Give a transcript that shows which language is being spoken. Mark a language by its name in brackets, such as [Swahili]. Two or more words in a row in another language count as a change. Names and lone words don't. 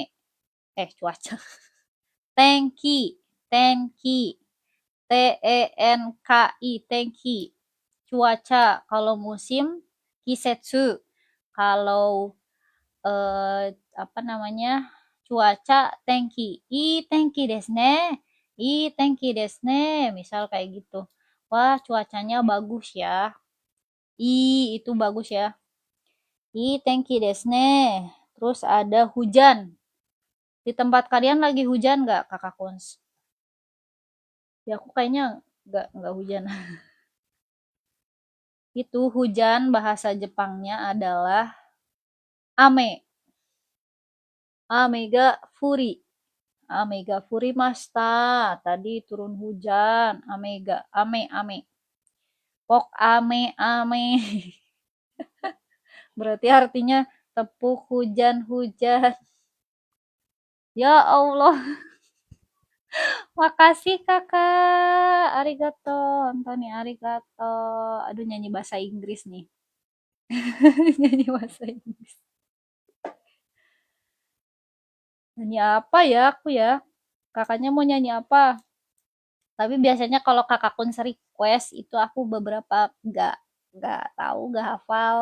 [Indonesian] Cuaca. Tenki. Tenki. Tenki. Tenki. Cuaca. Kalau musim kisetsu. Kalau apa namanya? Cuaca tenki. [Japanese] 天気ですね. 天気ですね. [Indonesian] Misal kayak gitu. Wah, cuacanya bagus ya. Itu bagus ya. [Japanese] 天気ですね. [Indonesian] Terus ada hujan. Di tempat kalian lagi hujan nggak, Kakak Kuns? Ya aku kayaknya nggak hujan. Itu hujan bahasa Jepangnya adalah ame. [Japanese] 雨が降り。雨が降りました. [Indonesian] Tadi turun hujan. Ame. Pok ame. Berarti artinya tepuk hujan-hujan. Ya Allah. Makasih kakak. Arigato. Antoni arigato. Aduh nyanyi bahasa Inggris nih. Nyanyi bahasa Inggris. Nyanyi apa ya aku ya? Kakaknya mau nyanyi apa? Tapi biasanya kalau kakak kun request itu aku beberapa nggak tahu, nggak hafal.